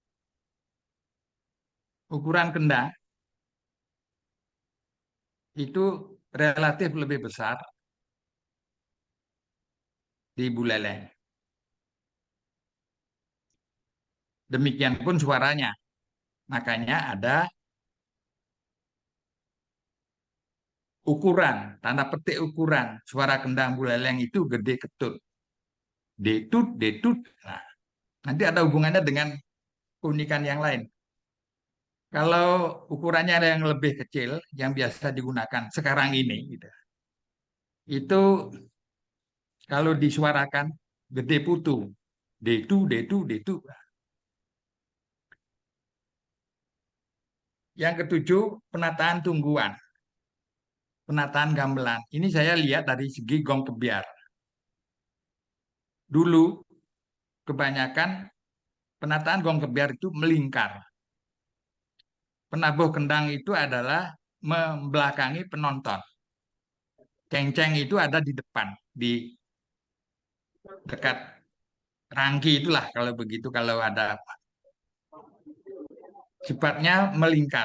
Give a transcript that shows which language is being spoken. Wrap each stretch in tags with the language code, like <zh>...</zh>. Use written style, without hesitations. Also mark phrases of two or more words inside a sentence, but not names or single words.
<id>Ukuran kendang itu relatif lebih besar di Buleleng. Demikian pun suaranya. Makanya ada ukuran, tanda petik ukuran. Suara kendang Buleleng itu gede ketut. Detut, detut. Nah, nanti ada hubungannya dengan keunikan yang lain. Kalau ukurannya ada yang lebih kecil, yang biasa digunakan sekarang ini, gitu, itu kalau disuarakan gede putu, detu, detu, detu. Yang ketujuh, penataan tungguan, penataan gamelan. Ini saya lihat dari segi gong kebiar. Dulu kebanyakan penataan gong kebiar itu melingkar. Penabuh kendang itu adalah membelakangi penonton. Ceng-ceng itu ada di depan, di dekat rangki itulah kalau begitu, kalau ada sifatnya melingkar.</id>